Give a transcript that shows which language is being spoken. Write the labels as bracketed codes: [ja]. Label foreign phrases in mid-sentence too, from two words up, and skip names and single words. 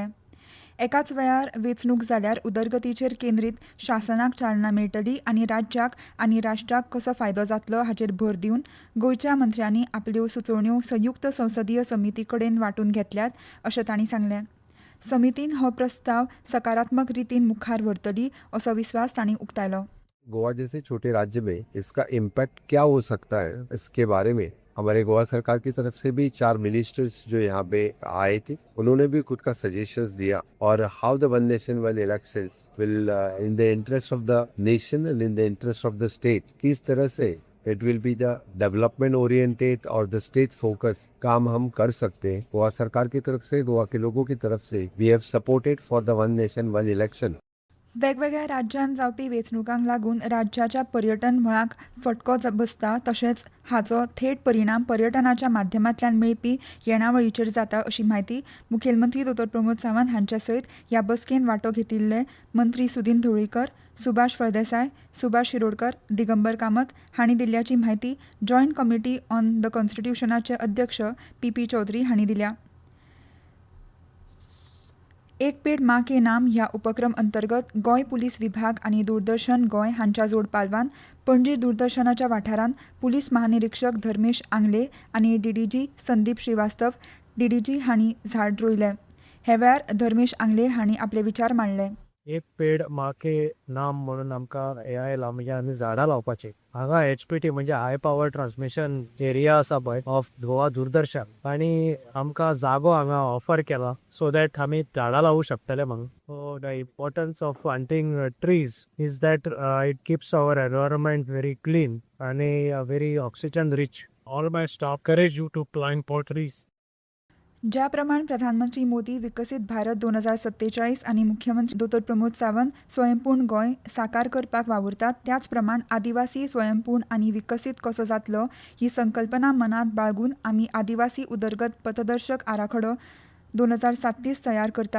[kok] एकाच वेळार वेंचणूक जाल्यार उदरगतीचेर केंद्रीत शासनाक चालना मेळटली आनी राज्याक आनी राष्ट्राक कसो फायदो जातलो हाचेर भर दिवन गोंयच्या मंत्र्यांनी आपल्यो सुचोवण्यो संयुक्त संसदीय समिती कडेन वांटून घेतल्यात अशें तांणी सांगलें. समितीन हो प्रस्ताव सकारात्मक रीतीन मुखार व्हरतली असो विस्वास तांणी उक्तायलो. [hi] गोवा जैसे छोटे राज्य में इसका इम्पैक्ट क्या हो सकता है, इसके बारे में हमारे गोवा सरकार की तरफ से भी 4 मिनिस्टर्स जो यहाँ पे आए थे, उन्होंने भी खुद का सजेशंस दिया और [en] how the one nation one elections will in the interest of the nation and in the interest of the state, [hi] किस तरह से [en] it will be the development oriented [hi] और [en] the state focus [hi] काम हम कर सकते हैं. गोवा सरकार की तरफ से, गोवा के लोगों की तरफ से [en] we have supported for the one nation one election. [kok] वेगवेगळ्या राज्यांत जावपी वेंचणुकांक लागून राज्याच्या पर्यटन मळाक फटको बसता तशेंच हाचो थेट परिणाम पर्यटनाच्या माध्यमांतल्यान मेळपी येणावळीचेर जाता अशी माहिती मुखेलमंत्री दोतोर प्रमोद सावंत हांचे सयत ह्या बसकेंत वांटो घेतिल्ले मंत्री सुदीन ढवळीकर, सुभाष फळदेसाय, सुभाष शिरोडकर, दिगंबर कामत हांणी दिल्ल्याची माहिती जॉयंट कमिटी ऑन द कॉन्स्टिट्यूशनाचे अध्यक्ष पी चौधरी हांणी दिल्या. एक पेड माँ के नाम ह्या उपक्रम अंतर्गत गोंय पुलीस विभाग आनी दूरदर्शन गोंय हांच्या जोड पालवान पणजी दूरदर्शनाच्या वाठारांत पुलीस महानिरीक्षक धर्मेश आंगले आनी डीडीजी संदीप श्रीवास्तव डीडीजी हांणी झाड रोयले. हे वेळार धर्मेश आंगले हांणी आपले विचार मांडले. एक पेड माँ के नाम म्हणून आमकां हे आयला म्हणजे आमी झाडां लावपाची. हांगा एचपीटी म्हणजे [en] high power transmission area [kok] आसा पळय ऑफ गोवा दूरदर्शन आनी आमकां जागो हांगा ऑफर केला [en] so that [kok] आमी झाडां लावूं शकतले म्हणून. [en] so the importance of planting trees is that it keeps our environment very clean आनी very oxygen rich. all my staff courage you to plant more trees. [kok] ज्या प्रमाण प्रधानमंत्री मोदी विकसीत भारत 2047 आनी मुख्यमंत्री दोतोर प्रमोद सावंत स्वयंपूर्ण गोंय साकार करपाक वावुरतात त्याच प्रमाण आदिवासी स्वयंपूर्ण आनी विकसीत कसो जातलो ही संकल्पना मनात बाळगून आमी आदिवासी उदरगत पथदर्शक आराखडो 2037 तयार करतात.